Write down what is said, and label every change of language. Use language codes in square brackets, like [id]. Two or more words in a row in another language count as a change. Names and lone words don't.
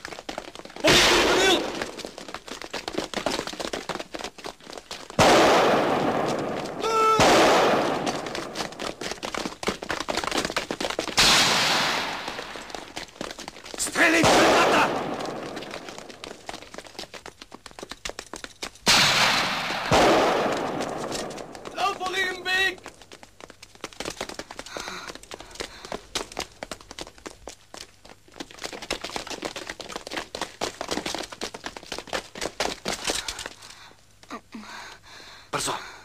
[bg] Стреляй в средата! [de] Lauf vor ihrem Weg! [bg] Бързо!